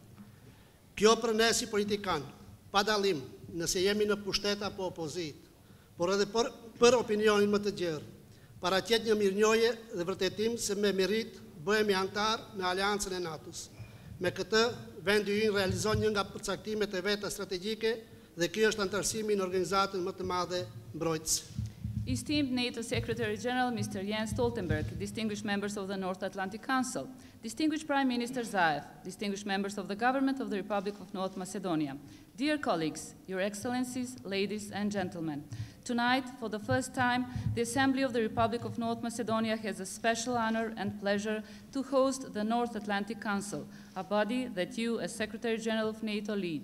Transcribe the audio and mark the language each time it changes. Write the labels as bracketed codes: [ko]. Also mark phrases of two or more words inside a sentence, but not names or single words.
[sq] Kjo për ne si politikan, pa dallim nëse jemi në pushtet apo opozit, por edhe për opinionin më të gjerë, paraqet një mirënjohje dhe vërtetim se me merit bëhemi antar në aleancën e NATO-s. Me këtë, vendi ynë realizon një nga përcaktimet e veta strategjike dhe ky është antarësimi në organizatën më të madhe mbrojtëse. [en] Esteemed NATO Secretary General Mr. Jens Stoltenberg, distinguished members of the North Atlantic Council, distinguished Prime Minister Zaev, distinguished members of the Government of the Republic of North Macedonia, dear colleagues, Your Excellencies, ladies and gentlemen, tonight, for the first time, the Assembly of the Republic of North Macedonia has a special honor and pleasure to host the North Atlantic Council, a body that you, as Secretary General of NATO, lead.